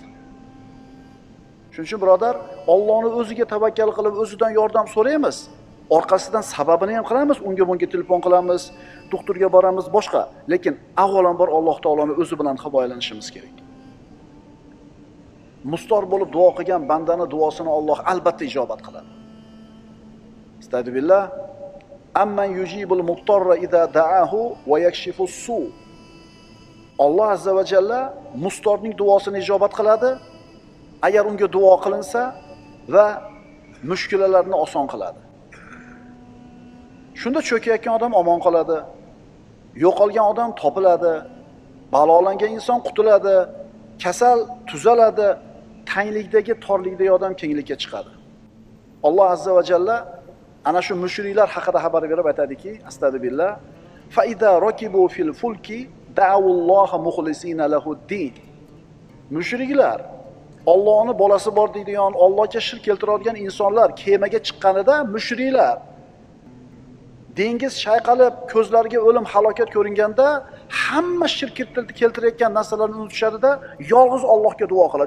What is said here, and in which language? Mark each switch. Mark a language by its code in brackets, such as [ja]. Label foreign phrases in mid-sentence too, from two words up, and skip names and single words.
[uz] Shuning uchun birodar, Allohning o'ziga tavakkal qilib, o'zidan yordam so'raymiz. Orqasidan sababini ham qilamiz, unga bunga telefon qilamiz, doktorga boramiz, boshqa. Lekin avvalambor Alloh taoloning o'zi bilan himoyalanishimiz kerak. Mustor bo'lib duo qilgan bandani duosini Alloh albatta ijobat qiladi. Astagfirullah. [ar] أمن يجيب المضطر إذا دعاه ويكشف السوء. [uz] Alloh [ar] عز وجل [uz] mustorning duosini ijobat qiladi, agar unga duo qilinsa va mushkulalarni oson qiladi. Shunda cho'kayotgan odam omon qoladi. Yo'qolgan odam topiladi. Balolangan inson qutuladi. Kasal tuzaladi. Tanglikdagi torlikdagi odam kenglikka chiqadi. Alloh [ar] عز وجل [uz] ana shu mushriklar haqida xabar berib aytadiki, [ar] أستغفر الله، فإذا ركبوا في الفلك دعوا الله مخلصين له الدين. [uz] Mushriklar Allohning bolasi bor deydigan, Allohga shirk keltiradigan insonlar kemaga chiqqanida mushriklar dengiz shayqalib, ko'zlariga o'lim, halokat ko'ringanda hamma shirk keltirayotgan narsalarni unutishadi-da, yolg'iz Allohga duo qiladi.